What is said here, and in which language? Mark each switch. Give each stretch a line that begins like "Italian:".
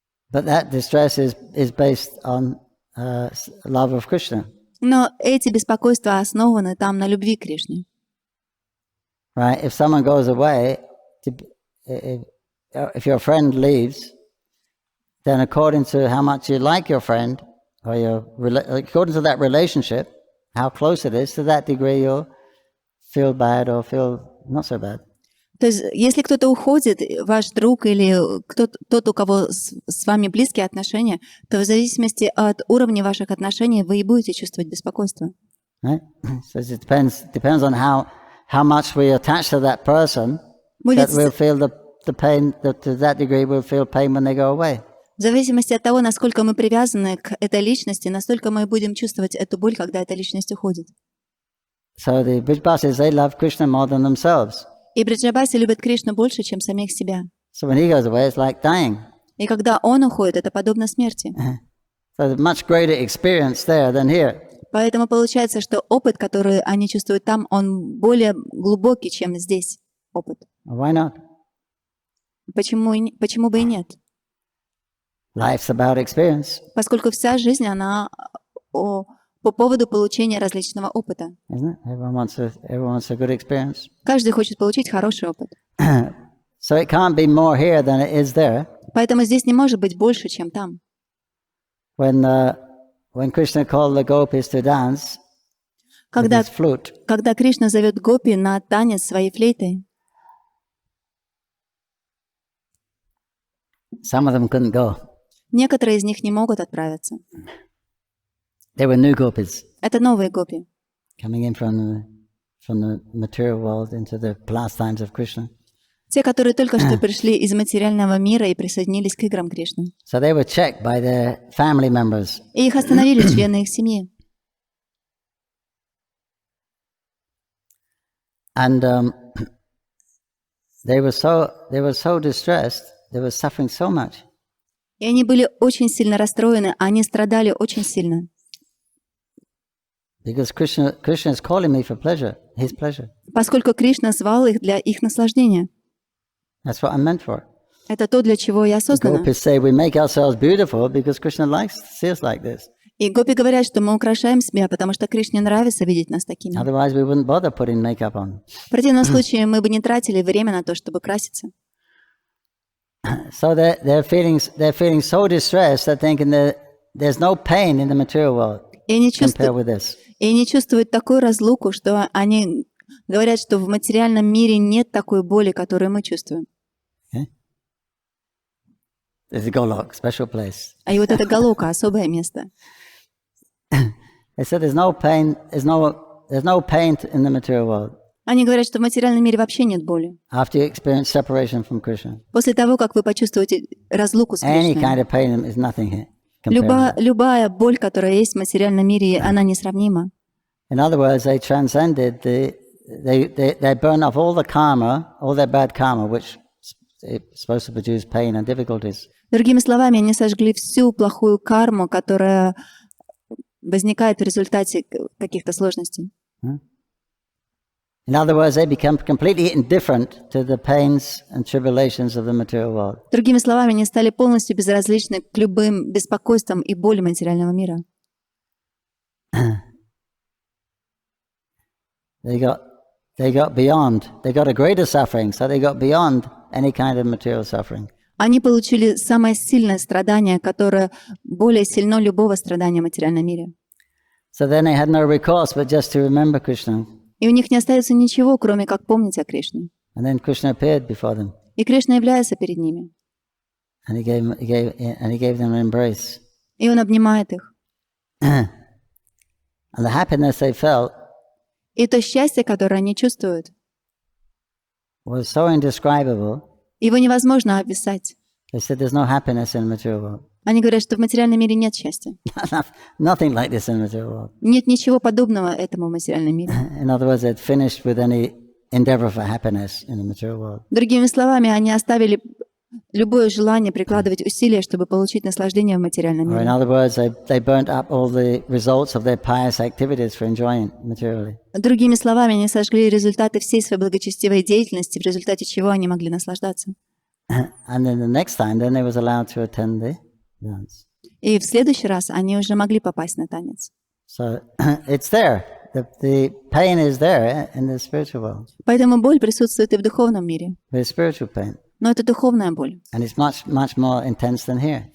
English: But that distress is based on love of Krishna.
Russian: Но эти беспокойства основаны там на любви к Кришне.
English: Right? If someone goes away, if your friend leaves, then according to how much you like your friend, or according to that relationship, how close it is, to that degree you'll feel bad or feel not so bad.
Russian: То есть, если кто-то уходит, ваш друг или тот, у кого с вами близкие отношения, то в зависимости от уровня ваших отношений вы и будете чувствовать беспокойство.
English: Right? So it depends on how much we attach to that person, that we'll feel the pain, to that degree we'll feel pain when they go away.
Russian: В зависимости от того, насколько мы привязаны к этой личности, настолько мы будем чувствовать эту боль, когда эта личность уходит.
English: So the Brijbasis, they love Krishna more than themselves.
Russian: И бриджабаси любят Кришну больше, чем самих себя.
English: So when he goes away, it's like dying.
Russian: И когда он уходит, это подобно смерти.
English: So there's much greater experience there than here.
Russian: Поэтому получается, что опыт, который они чувствуют там, он более глубокий, чем здесь опыт.
English: Why not?
Russian: Почему бы и нет?
English: Life's about experience,
Russian: Поскольку вся жизнь, она по поводу получения различного опыта.
English: isn't it? Everyone wants a good experience.
Russian: Каждый хочет получить хороший опыт.
English: So it can't be more here than it is there.
Russian: Поэтому здесь не может быть больше, чем там.
English: When Krishna called the gopis to dance with his flute,
Russian: Когда Кришна зовет гопи на танец своей флейтой,
English: some of them couldn't go.
Russian: некоторые из них не могут отправиться.
English: They were new gopis
Russian: Это новые гопи,
English: coming in from the material world into the pastimes of Krishna.
Russian: те, которые только что пришли из материального мира и присоединились к играм Кришны.
English: So they were checked by their family members.
Russian: И их остановили члены их семьи.
English: And they were so distressed, they were suffering so much.
Russian: И они были очень сильно расстроены, они страдали очень сильно.
English: Because Krishna is calling me for pleasure, his pleasure.
Russian: Поскольку Кришна звал их для их наслаждения.
English: That's what I'm meant for.
Russian: Это то, для чего я создана.
English: Gopis say we make ourselves beautiful because Krishna likes to see us like this.
Russian: И гопи говорят, что мы украшаем себя, потому что Кришне нравится видеть нас такими.
English: Otherwise we wouldn't bother putting makeup on.
Russian: В противном случае мы бы не тратили время на то, чтобы краситься.
English: So they're feeling so distressed that thinking that there's no pain in the material world compared with this.
Russian: И они чувствуют такую разлуку, что они говорят, что в материальном мире нет такой боли, которую мы чувствуем.
English: Okay? There's a Golok, special place.
Russian: И вот это Галока, особое место.
English: They said there's no pain in the material world
Russian: Они говорят, что в материальном мире вообще нет боли.
English: after you experience separation from Krishna.
Russian: После того, как вы почувствуете разлуку с
English: Any
Russian: Кришной,
English: kind of pain is nothing here. compared with it.
Russian: любая боль, которая есть в материальном мире, она несравнима.
English: In other words, they transcended they burn off all the karma, all their bad karma, which is supposed to produce pain and difficulties.
Russian: Другими словами, они сожгли всю плохую карму, которая возникает в результате каких-то сложностей.
English: In other words, they become completely indifferent to the pains and tribulations of the material world.
Russian: Другими словами, они стали полностью безразличны к любым беспокойствам и боли материального мира.
English: They got beyond. They got a greater suffering, so they got beyond any kind of material suffering.
Russian: Они получили самое сильное страдание, которое более сильно любого страдания в материальном мире.
English: So then they had no recourse but just to remember Krishna.
Russian: И у них не остается ничего, кроме как помнить о Кришне.
English: And then Krishna appeared before them,
Russian: И Кришна является перед ними.
English: and he gave them an embrace.
Russian: И Он обнимает их.
English: And the happiness they felt
Russian: И то счастье, которое они чувствуют,
English: was so indescribable.
Russian: его невозможно описать.
English: They said there's no happiness in the material world.
Russian: Они говорят, что в материальном мире нет счастья.
English: Nothing like this in the material world.
Russian: Нет ничего подобного этому в материальном мире.
English: In other words, they'd finished with any endeavor for happiness in the material world.
Russian: Другими словами, они оставили любое желание прикладывать усилия, чтобы получить наслаждение в материальном
English: Or in
Russian: мире.
English: other words, they burnt up all the results of their pious activities for enjoying it materially.
Russian: Другими словами, они сожгли результаты всей своей благочестивой деятельности, в результате чего они могли наслаждаться.
English: And then the next time, then they was allowed to attend the dance.
Russian: И в следующий раз они уже могли попасть на танец.
English: So it's there. The pain is there in the spiritual world.
Russian: Поэтому боль присутствует и в духовном мире.
English: But it's spiritual pain.
Russian: Но это духовная боль.
English: And it's much more intense than here.